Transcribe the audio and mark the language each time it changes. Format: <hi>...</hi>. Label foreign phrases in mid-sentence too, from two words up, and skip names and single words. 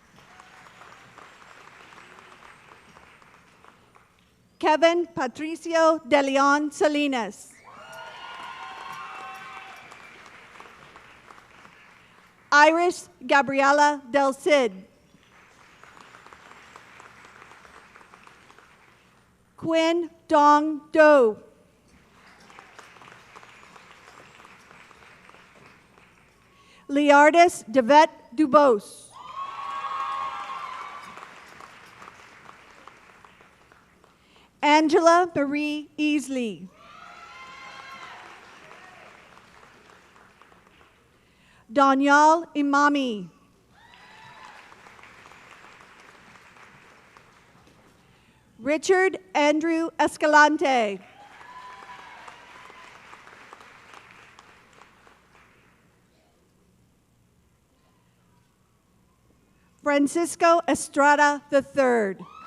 <en>Kevin Patricio De Leon Salinas. Iris Gabriela Del Cid. Quinn Dong Do. Leardis Devet Dubose. Angela Marie Easley. Danielle Imami. Richard Andrew Escalante. Francisco Estrada III.</en>